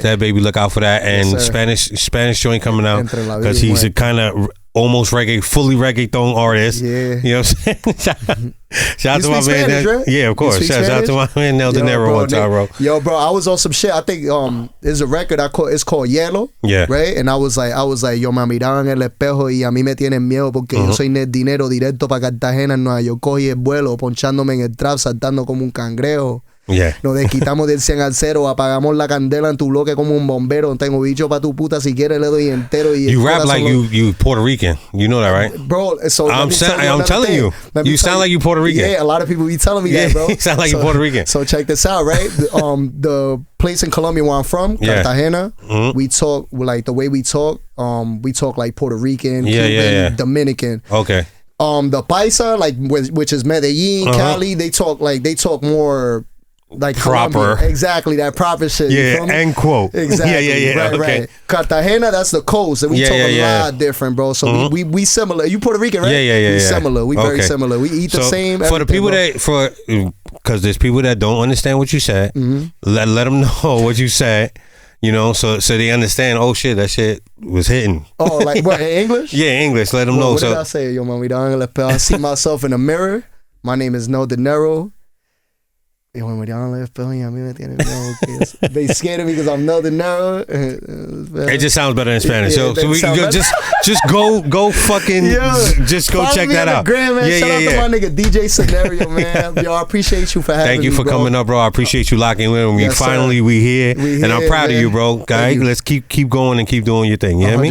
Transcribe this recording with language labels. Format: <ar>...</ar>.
<en>Stad Baby, look out for that. And Spanish joint coming out because he's a kind of almost fully reggaeton artist. Yeah. You know what I'm saying? Shout out to my man. Right? Yeah, of course. Shout out to my man Nel Dinero one time, bro. Yo, bro, I was on some shit. I think there's a record it's called Yellow. Yeah. Right? And I was like,</en> <es>yo me miraba en el espejo y a mí me tienen miedo porque yo soy Nel Dinero directo para Cartagena. No, yo cogí el vuelo ponchándome en el trap, saltando como un cangrejo.</es> <en>Yeah.</en> <es>Nos desquitamos del 100 al 0, apagamos la candela en tu bloque como un bombero. Tengo bicho pa' tu puta, si quieres le doy entero. Y</es> <en>you rap like you Puerto Rican. You know that, right? Bro, so I'm telling you. You sound like you Puerto Rican. Yeah, a lot of people be telling me that, bro. You sound like you Puerto Rican. So check this out, right? The place in Colombia where I'm from, Cartagena, we talk like the way we talk like Puerto Rican, Cuban, Dominican. Okay. The Paisa, like which is Medellin, Cali, they talk more like proper. Colombia. Exactly, that proper shit. Yeah, end quote. Exactly. Yeah. Right, okay. right. Cartagena, that's the coast, and we talk a lot different, bro. So we similar. You Puerto Rican, right? Yeah. We similar. We very similar. We eat the same. For the people because there's people that don't understand what you said, let them know what you said. You know, so they understand. Oh shit, that shit was hitting. Oh, like what, in English? Yeah, English. Let them know. What did I say? Yo, mami, I see myself in the mirror. My name is No Dinero.</en> <es>Yo, me miraron al espejo y a mí me tienen miedo.</es> <en>They scared of me because I'm No Dinero. It just sounds better in Spanish. So we can go, just go fucking just go check that out. Gram, man. Shout out to my nigga DJ Scenario, man. Yo, I appreciate you for having me. Thank you for coming up, bro. I appreciate you locking in with me. Finally, we here, and I'm proud of you, bro. Guys, let's keep going and keep doing your thing. You hear me?</en>